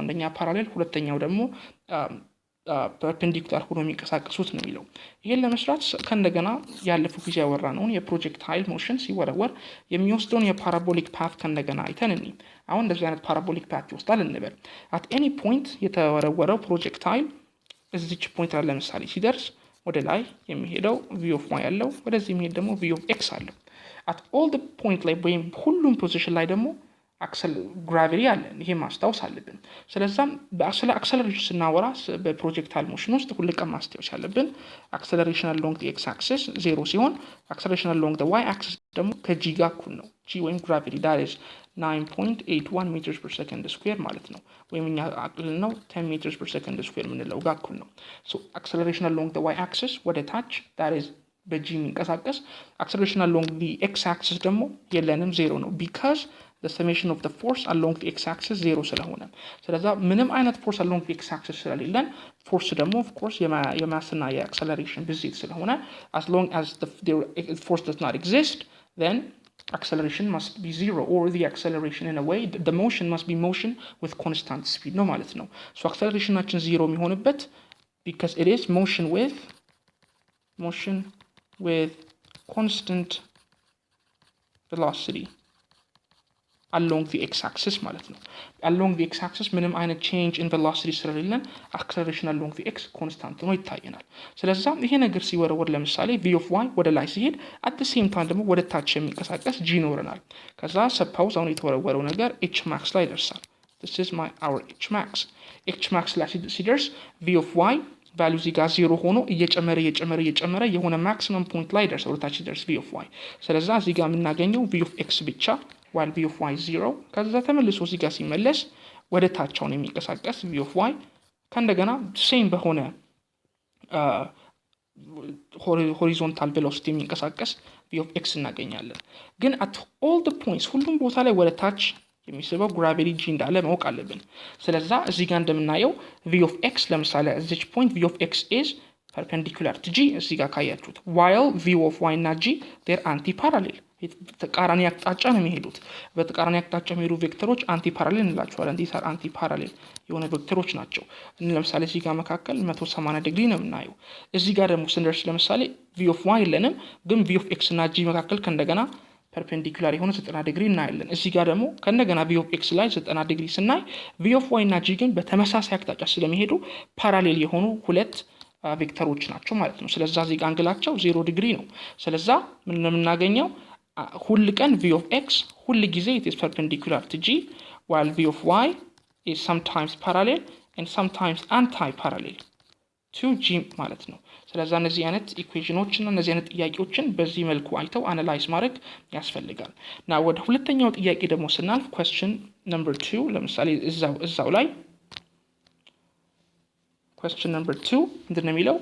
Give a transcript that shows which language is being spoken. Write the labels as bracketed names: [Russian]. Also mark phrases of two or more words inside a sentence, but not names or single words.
[Amharic] አንደኛ ፓራሌል፣ ሁለተኛው ደግሞ ፐርፔንዲኩላር ሆኖ የሚንቀሳቀሱት ነው የሚለው። ይሄን ለመስራት ከእንደገና ያለፈው ጊዜ ያወራነውን የፕሮጀክታይል ሞሽን ሲወረወር የሚወስደውን የፓራቦሊክ ፓት ከእንደገና አይተን እንይ። አሁን እንደዚህ አይነት [English] parabolic path [Amharic] ይወስዳል እንበል። [English] at any point [Amharic] የተወረወረው ፕሮጀክታይል እዚች ፖይንት ላይ ለምሳሌ ሲደርስ ወደ ላይ የሚሄደው [English] v of y [Amharic] አለው፣ ወደዚህ የሚሄድ ደግሞ ቪ [English] of x [Amharic] አለው። [English] at all the point [Amharic] ላይ ወይም ሁሉም ፖዚሽን ላይ ደግሞ ግራቪቲ አለን። ይሄ ማስታወስ አለብን። ስለዛም ስለ አክሰለሬሽን ስናወራ በፕሮጀክታይል ሞሽን ውስጥ ሁሉ ቀን ማስታወስ ያለብን አክሰለሬሽን [English] along the x axis [Amharic] 0 ሲሆን አክሰለሬሽን [English] along the y axis [Amharic] ደግሞ ከg ጋር እኩል ነው። g ወይም ግራቪቲ [English] that is 9.81 meters per second square [Amharic] ማለት ነው። ወይም እኛ አቅል ነው [English] 10 meters per second square [Amharic] የምንለው ጋር እኩል ነው። [English] so acceleration along the y axis [Amharic] ወደ ታች [English] that is [Amharic] በg የሚንቀሳቀስ [English] acceleration along the x axis [Amharic] ደግሞ የለንም [English] 0 ነው because the summation of the force along the x-axis 0 [Amharic] ስለሆነ። ስለዛ ምንም አይነት [English] force along the x-axis ስለሌለን force ደግሞ of course [Amharic] የማስና የacceleration ብዜት ስለሆነ [English] as long as the force does not exist then acceleration must be 0 or the acceleration in a way the motion must be motion with constant speed [Amharic] ነው ማለት ነው። [English] so [Amharic] accelerationናችን 0 የሚሆንበት [English] because it is motion with constant velocity along the x-axis [Amharic] ማለት ነው። [English] along the x-axis [Amharic] ምንም አይነት [English] change in velocity ስለሌለን acceleration along the x constant [Amharic] ነው ይታየናል። ስለዚህ ይሄ ነገር ሲወረወር ለምሳሌ [English] v of y [Amharic] ወደ ላይ ሲሄድ [English] at the same time [Amharic] ደግሞ ወደ ታች የሚንቀሳቀስ g ይኖረናል። ከዛ suppose አሁን የተወረወረው ነገር [English] h max [Amharic] ላይ ይደርሳል። [English] this is our h max [Amharic] ላይ ሲደርስ [English] v of y [Amharic] ቫልዩ እዚህ ጋር 0 ሆኖ እየጨመረ የሆነ [English] maximum point [Amharic] ላይ ይደርሳል። ወደ ታች ሲደርስ [English] v of y። [Amharic] ስለዚህ እዚህ ጋር የምናገኘው [English] v of x [Amharic] ብቻ [English] while v of y [Amharic] 0 ከዛ ተመልሶ እዚህ ጋር ሲመለስ ወደ ታቻውን የሚንቀሳቀስ [English] v of y [Amharic] ከእንደገና ሴም በሆነ [English] horizontal velocity [Amharic] የሚንቀሳቀስ [English] v of x [Amharic] እናገኛለን። ግን [English] at all the points [Amharic] ሁሉም ቦታ ላይ ወደ ታች የሚስበው ግራቪቲ g እንዳለ ማወቅ አለብን። ስለዛ እዚህ ጋር እንደምናየው [English] v of x [Amharic] ለምሳሌ እዚች ፖይንት [English] v of x is perpendicular to g [Amharic] እዚህ ጋር ካያችሁት [English] while v of y [Amharic] እና [English] g they're anti-parallel [Amharic] ተቃራኒ አቅጣጫ ነው የሚሄዱት። በተቃራኒ አቅጣጫ የሚሄዱ ቬክተሮች [English] anti parallel [Amharic] እንላቸዋለን። [English] these are anti parallel [Amharic] የሆነ ቬክተሮች ናቸው። ለምሳሌ እዚህ ጋር መካከል 180 ዲግሪ ነው የምናየው። እዚህ ጋር ደግሞ ስንደርስ ለምሳሌ [English] v of [Amharic] y የለንም፣ ግን [English] v of x [Amharic] እና g መካከል ከእንደገና ፐርፔንዲኩላር የሆነ 90 ዲግሪ እናያለን። እዚህ ጋር ደግሞ ከእንደገና [English] v of x [Amharic] ላይ 90 ዲግሪ ስናይ v [English] of y [Amharic] እና g ግን በተመሳሳይ አቅጣጫ ስለሚሄዱ ፓራሌል የሆኑ ሁለት ቬክተሮች ናቸው ማለት ነው። ስለዚህ እዚህ ጋር አንግላቸው 0 ዲግሪ ነው። ስለዚህ ምን የምናገኘው ሁሉ ቀን [English] v of x [Amharic] ሁሉ ጊዜ [English] it is perpendicular to g while v of y is sometimes parallel and sometimes anti-parallel to g [Amharic] ማለት ነው። ስለዚህ እነዚህ አይነት ኢኩዌሽኖችን እና እነዚህ አይነት ጥያቄዎችን በዚህ መልኩ አይተው አናላይዝ ማድረግ ያስፈልጋል። እና ወደ ሁለተኛው ጥያቄ ደግሞ ስናልፍ [English] question number 2 [Amharic] ለምሳሌ እዛው ላይ [English] question number 2 [Amharic] ምንድነው የሚለው?